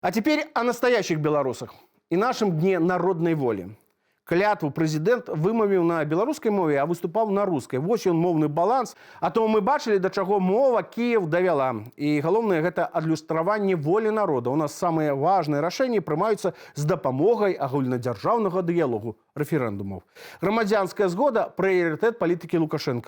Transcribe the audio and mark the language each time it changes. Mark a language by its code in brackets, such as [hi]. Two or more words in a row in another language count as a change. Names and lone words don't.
[ru] А теперь о настоящих белорусах и нашем дне народной воли. [be] Клятву президент вымовіў на беларускай мове, а выступаў на рускай. Вось ён моўны баланс. А то мы бачылі, да чаго мова Кіев давяла. І галоўнае гэта адлюстраванне волі народа. У нас самыя важныя рашэнні прымаюцца з дапамогай агульнадзяржаўнага дыялогу рэферэндумаў. Грамадзянская згода прыярытэт палітыкі Лукашенка.